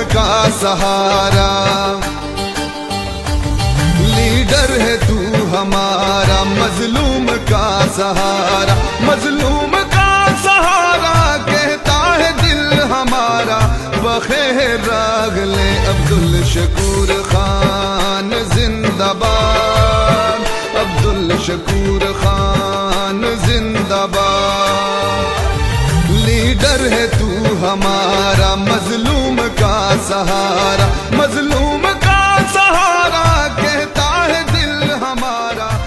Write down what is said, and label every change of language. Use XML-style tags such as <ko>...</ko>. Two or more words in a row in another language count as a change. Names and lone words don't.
<ur>کا سہارا، لیڈر ہے تو ہمارا، مظلوم کا سہارا، مظلوم کا سہارا کہتا ہے دل ہمارا،</ur> <ps>بخیر راغل</ps> <ur>عبدالشکور خان زندہ باد، عبدالشکور خان زندہ باد، لیڈر ہے تو ہمارا، مظلوم کا سہارا، مظلوم کا سہارا کہتا ہے دل ہمارا،</ur>